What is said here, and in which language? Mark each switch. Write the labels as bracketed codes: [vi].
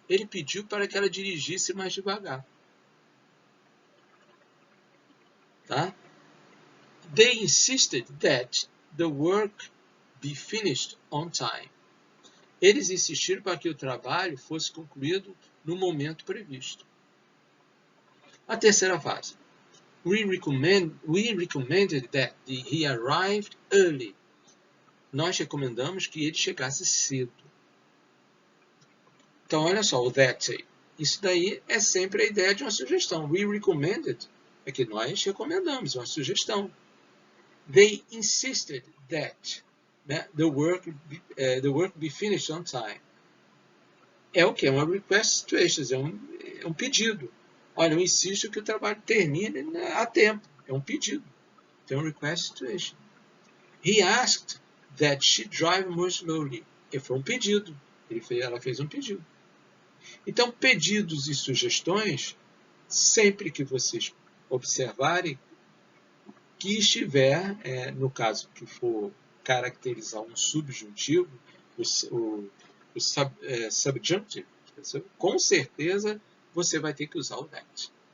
[pt] Ele pediu para que ela dirigisse mais devagar. Tá? [en] They insisted that the work be finished on time. [pt] Eles insistiram para que o trabalho fosse concluído no momento previsto. A terceira fase. [en] We recommended that he arrived early. [pt] Nós recomendamos que ele chegasse cedo. Então, olha só, o that aí. Isso daí é sempre a ideia de uma sugestão. [en] We recommended [pt] é que nós recomendamos, uma sugestão. [en] They insisted that the work be finished on time. [pt] É o que? É uma [en] request situation, [pt] é um pedido. Olha, eu insisto que o trabalho termine a tempo. É um pedido. Então, request situation. [en] He asked that she drive more slowly. [pt] E foi um pedido. Ela fez um pedido. Então, pedidos e sugestões, sempre que vocês observarem que estiver, no caso que for caracterizar um subjuntivo, o subjunctive, com certeza você vai ter que usar o that.